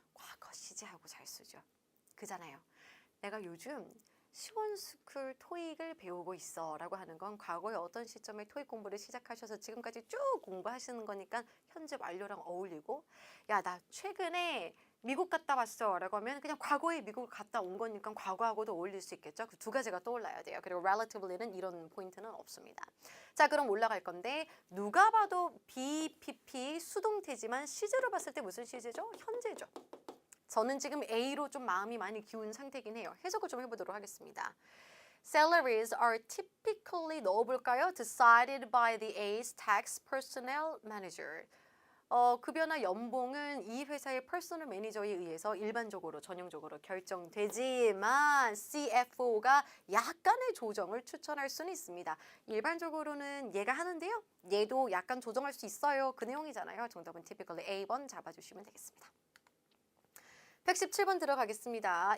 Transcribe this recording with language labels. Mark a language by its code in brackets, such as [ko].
[ko] 과거 시제하고 잘 쓰죠. 그잖아요. 내가 요즘 시원스쿨 토익을 배우고 있어 라고 하는 건 과거에 어떤 시점에 토익 공부를 시작하셔서 지금까지 쭉 공부하시는 거니까 현재 완료랑 어울리고 야, 나 최근에 미국 갔다 왔어 라고 하면 그냥 과거에 미국을 갔다 온 거니까 과거하고도 어울릴 수 있겠죠. 그 두 가지가 떠올라야 돼요. 그리고 relatively는 이런 포인트는 없습니다. 자, 그럼 올라갈 건데 누가 봐도 BPP 수동태지만 시제로 봤을 때 무슨 시제죠? 현재죠. 저는 지금 A로 좀 마음이 많이 기운 상태긴 해요. 해석을 좀 해보도록 하겠습니다. [en] Salaries are typically [ko] 넣어볼까요? [en] Decided by the A's tax personnel manager. [ko] 급여나 연봉은 이 회사의 퍼스널 매니저에 의해서 일반적으로 전형적으로 결정되지만 CFO가 약간의 조정을 추천할 수는 있습니다. 일반적으로는 얘가 하는데요. 얘도 약간 조정할 수 있어요. 그 내용이잖아요. 정답은 typically A번 잡아주시면 되겠습니다. 117번 들어가겠습니다.